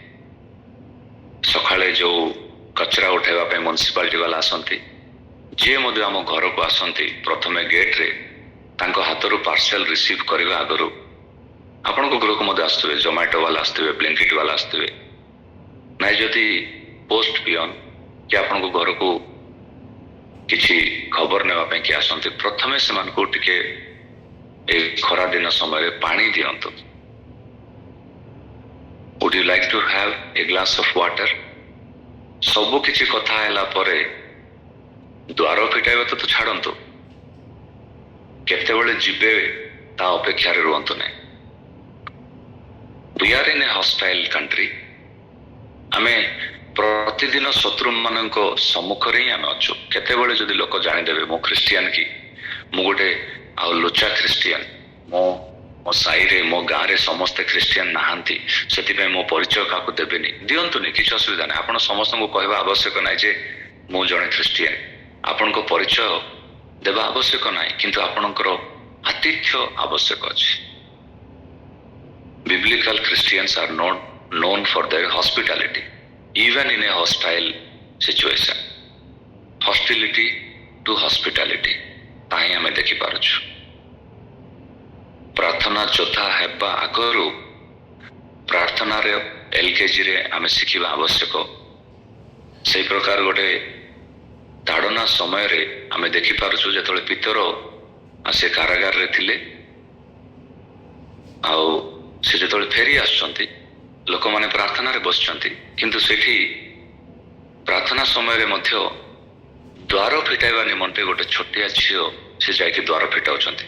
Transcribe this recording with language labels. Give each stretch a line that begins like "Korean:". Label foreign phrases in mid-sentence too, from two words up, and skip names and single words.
Odia: ସକାଳେ ଯୋଉ କଚରା ଉଠାଇବା ପାଇଁ ମ୍ୟୁନିସିପାଲିଟି ବାଲା ଆସନ୍ତି, ଯିଏ ମଧ୍ୟ ଆମ ଘରକୁ ଆସନ୍ତି, ପ୍ରଥମେ ଗେଟ୍ରେ ତାଙ୍କ ହାତରୁ
English: parcel receive
Odia: କରିବା ଆଗରୁ ଆପଣଙ୍କ ଗୃହକୁ ମଧ୍ୟ ଆସୁଥିବେ, ଜୋମାଟୋ ବାଲା ଆସିଥିବେ, ବ୍ଲିଙ୍କିଟ୍ ବାଲା ଆସିଥିବେ, ନାଇଁ ଯଦି
English: post peon
Odia: କି ଆପଣଙ୍କ ଘରକୁ କିଛି ଖବର ନେବା ପାଇଁ କିଏ ଆସନ୍ତି, ପ୍ରଥମେ ସେମାନଙ୍କୁ ଟିକେ ଏଇ ଖରା ଦିନ ସମୟରେ ପାଣି ଦିଅନ୍ତୁ।
English: Would you like to have a glass of water?
Odia: ସବୁ କିଛି କଥା ହେଲା ପରେ ଦ୍ୱାର ଫିଟାଇବା ତ ଛାଡ଼ନ୍ତୁ, କେତେବେଳେ ଯିବେ ତା ଅପେକ୍ଷାରେ ରୁହନ୍ତୁ ନାହିଁ।
English: We are in a hostile country.
Odia: ଆମେ ପ୍ରତିଦିନ ଶତ୍ରୁମାନଙ୍କ ସମ୍ମୁଖରେ ହିଁ ଆମେ ଅଛୁ। କେତେବେଳେ ଯଦି ଲୋକ ଜାଣିଦେବେ ମୁଁ ଖ୍ରୀଷ୍ଟିଆନ କି ମୁଁ ଗୋଟେ ଆଉ ଲୁଚା ଖ୍ରୀଷ୍ଟିଆନ, ମୋ ସାହିରେ ମୋ ଗାଁରେ ସମସ୍ତେ ଖ୍ରୀଷ୍ଟିଆନ ନାହାନ୍ତି, ସେଥିପାଇଁ ମୋ ପରିଚୟ କାହାକୁ ଦେବେନି, ଦିଅନ୍ତୁନି, କିଛି ଅସୁବିଧା ନାହିଁ। ଆପଣ ସମସ୍ତଙ୍କୁ କହିବା ଆବଶ୍ୟକ ନାହିଁ ଯେ ମୁଁ ଜଣେ ଖ୍ରୀଷ୍ଟିଆନ। ଆପଣଙ୍କ ପରିଚୟ ଦେବା ଆବଶ୍ୟକ ନାହିଁ, କିନ୍ତୁ ଆପଣଙ୍କର ଆତିଥ୍ୟ ଆବଶ୍ୟକ ଅଛି।
English: Biblical Christians are not known for their hospitality, even in a hostile situation. Hostility to hospitality,
Odia: ତାହିଁ ଆମେ ଦେଖିପାରୁଛୁ। ପ୍ରାର୍ଥନା ଯୋଦ୍ଧା ହେବା ଆଗରୁ ପ୍ରାର୍ଥନାରେ LKGରେ ଆମେ ଶିଖିବା ଆବଶ୍ୟକ। ସେଇ ପ୍ରକାର ଗୋଟେ ତାଡ଼ନା ସମୟରେ ଆମେ ଦେଖିପାରୁଛୁ, ଯେତେବେଳେ ପିତର ସେ କାରାଗାରରେ ଥିଲେ ଆଉ ସେ ଯେତେବେଳେ ଫେରି ଆସୁଛନ୍ତି, ଲୋକମାନେ ପ୍ରାର୍ଥନାରେ ବସିଛନ୍ତି, କିନ୍ତୁ ସେଠି ପ୍ରାର୍ଥନା ସମୟରେ ମଧ୍ୟ ଦ୍ୱାର ଫିଟାଇବା ନିମନ୍ତେ ଗୋଟେ ଛୋଟିଆ ଝିଅ ସେ ଯାଇକି ଦ୍ୱାର ଫିଟାଉଛନ୍ତି।